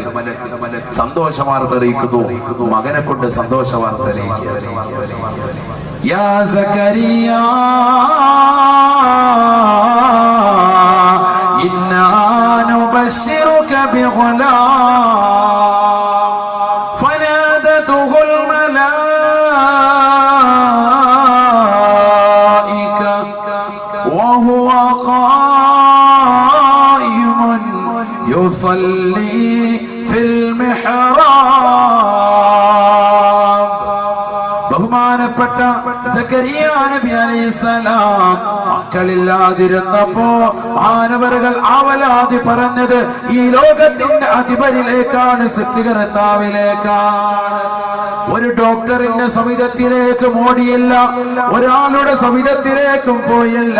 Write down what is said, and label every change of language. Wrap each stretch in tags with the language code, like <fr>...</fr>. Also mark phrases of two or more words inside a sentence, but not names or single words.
<ml>സന്തോഷ വാർത്ത അറിയിക്കുന്നു, മകനെ കൊണ്ട് സന്തോഷ വാർത്ത അറിയിക്കുക.</ml> <ar>يا زكريا إنا نبشرك بغلام فنادته الملائكة وهو قائم يصلي في المحراب.</ar> <ml>ബഹുമാനപ്പെട്ട സക്കരിയ നബി അലൈഹിസ്സലാം മക്കളില്ലാതിരുന്നപ്പോ മാനവറുകൾ ആവലാതി പറഞ്ഞത് ഈ ലോകത്തിന്റെ അധിപരിലേക്കാണ്, സൃഷ്ടികർത്താവിലേക്കാണ്. ഒരു ഡോക്ടറിന്റെ സമിതത്തിലേക്ക് ഓടിയില്ല, ഒരാളുടെ സമിതത്തിലേക്കും പോയില്ല.</ml>